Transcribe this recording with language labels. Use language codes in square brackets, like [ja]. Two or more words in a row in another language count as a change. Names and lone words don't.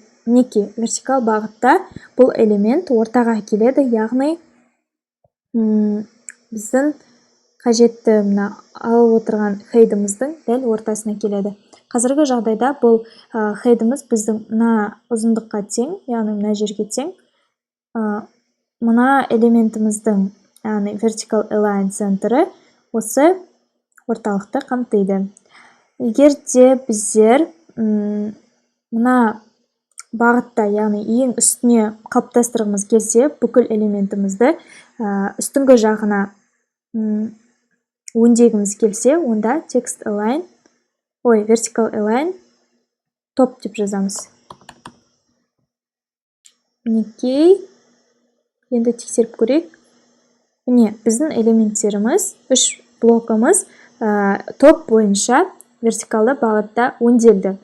[kk] Мінекей, вертикал бағытта бұл элемент ортаға келеді, яғни біздің қажетті алып отырған хейдіміздің дәл ортасына келеді. Қазіргі жағдайда бұл хейдіміз біздің мына ұзындыққа тең, яғни мына жерге тең. Мына элементіміздің, яғни [en] vertical align [kk] центрі осы орталықты қамтиды. Егер де біздер мына бағытта, яғни ең үстіне қалыптастырғымыз келсе, бүкіл элементімізді үстіңгі жағына өңдегіміз келсе, онда [en] vertical align top [kk] деп жазамыз. Мінекей, енді тексеріп көрейік. Міне, біздің элементтеріміз, үш блокымыз топ бойынша вертикалды бағытта өңделді.